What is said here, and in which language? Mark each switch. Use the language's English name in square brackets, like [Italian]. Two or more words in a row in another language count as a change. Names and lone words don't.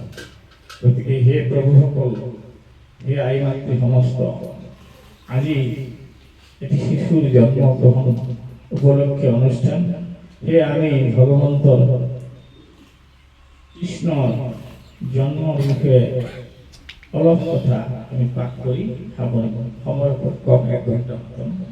[Assamese] গতিকে হে প্ৰভুসকল, হে আই মাতৃ সমস্ত, আজি এটি শিশুর জন্মগ্রহণ উপলক্ষে অনুষ্ঠান। হে আমি ভগবন্তৰ কৃষ্ণৰ জন্মৰ বিষয়ে অলপ কথা আমি পাঠ কৰি সময় কম 1 ঘণ্টা মতন